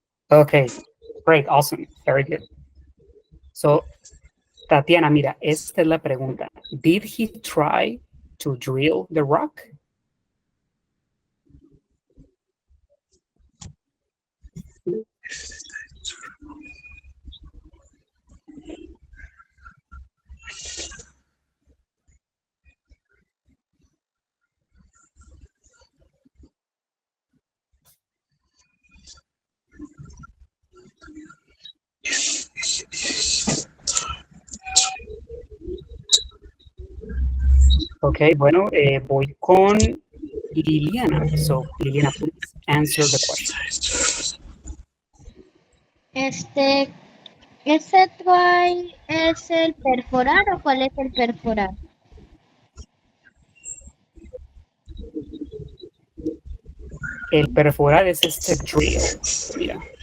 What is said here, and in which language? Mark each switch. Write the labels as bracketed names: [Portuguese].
[English] Okay, great, awesome, very good. [Spanish] So, Tatiana, mira, esta es la pregunta. [English] Did he try to drill the rock? [Spanish] Ok, bueno, voy con Liliana. [English] So, Liliana, please answer the question. [Spanish] ¿Ese try es el perforar o cuál es el perforar? El perforar es este drill, mira.